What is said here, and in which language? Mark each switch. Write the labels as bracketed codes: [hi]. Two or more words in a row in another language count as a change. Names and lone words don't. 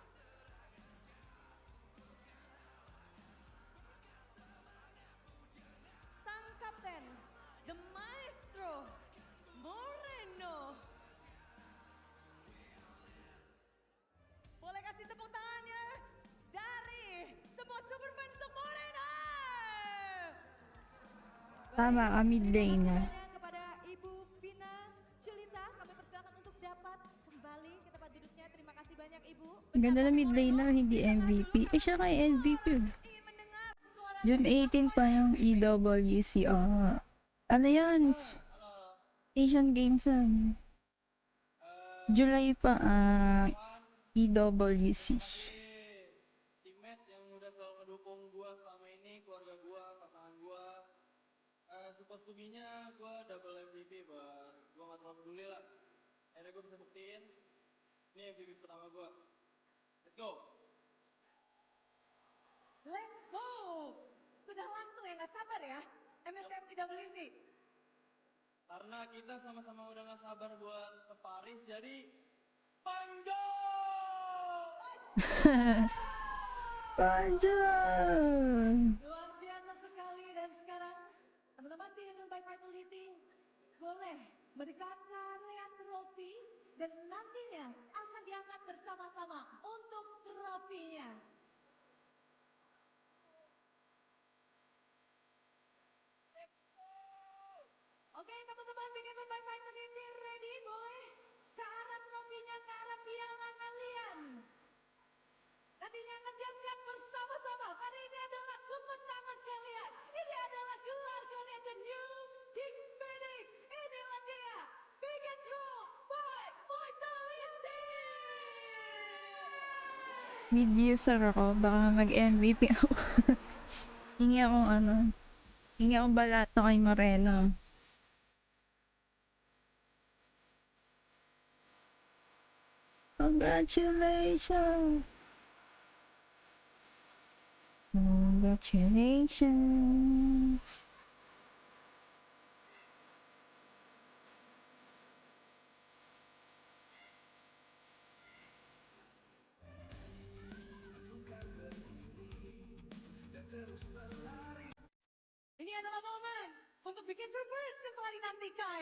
[id] Sang kapten, [en] the maestro, [id] Moreno. Boleh kasih tepuk tangannya dari semua Superman Moreno. [tl] Tama ka, [en] mid lane. [id] Kepada Ibu Vina Julita, kami persilakan untuk dapat kembali ke tempat duduknya. Terima kasih banyak Ibu. [tl] Ganda na [en] mid laner, [tl] hindi MVP. Siya kay MVP. June 18 pa yung EWC. Ano yan? Asian Games yan. July pa EWC. [id] Teammate yang udah selalu ngedukung gua selama ini, keluarga gua, pasangan gua. [en] Supposed to be- [id] nya gua double MVP, but gua gak terlalu peduli lah. Akhirnya gua bisa buktiin, ini MVP pertama gua. [en] Let's go! Let's go! [id] Sudah langsung ya, nggak sabar ya? MSM IWC. Karena kita sama-sama udah gak sabar buat ke Paris, jadi Panjo! Panjo! Luar biasa sekali, dan sekarang teman-teman Bigathon by Vitality boleh mendekatkan lihat trofi dan nantinya akan diangkat bersama-sama untuk trofinya. Oke, teman-teman Bigathon by Vitality ready? Boleh ke arah trofinya, ke arah piala kalian. Nantinya akan diangkat bersama-sama. Karena ini adalah kemenangan kalian. Ini adalah gelar kalian, [en] the new King Phoenix. [id] Inilah dia, Bigathon by Vitality. [en] Mid user [tl] ako, baka mag-MVP ako. Hingi akong balato kay Moreno. Congratulations! Congratulations! [id] Ini adalah momen untuk bikin Troopers yang telah dinantikan.